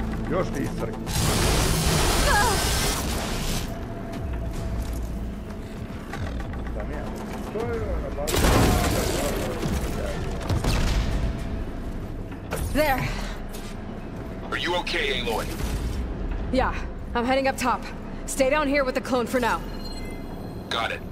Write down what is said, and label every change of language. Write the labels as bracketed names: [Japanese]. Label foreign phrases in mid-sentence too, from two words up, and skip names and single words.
[Serbian] Još ti iscrk. Da nema. To je na bazi. [English] There. Are you okay, Aloy? Yeah, I'm heading up top. Stay down here with the clone for now. Got it.